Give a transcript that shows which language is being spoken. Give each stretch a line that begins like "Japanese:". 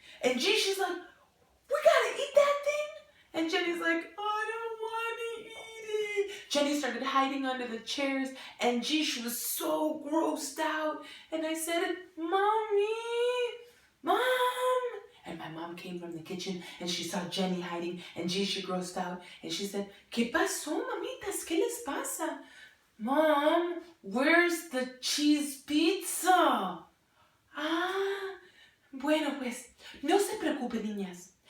English: And Jeesh is like, we gotta eat that thing? And Jenny's like, I don't want to eat it. Jenny started hiding under the chairs, and she was so grossed out. And I said, Mommy, Mom. And my mom came from the kitchen, and she saw Jenny hiding, and she grossed out. And she said,
Spanish: ¿Qué pasó, mamitas? ¿Qué les pasa?
English: Mom, where's the cheese pizza?
Spanish: Ah, bueno pues, no se preocupen, niñas.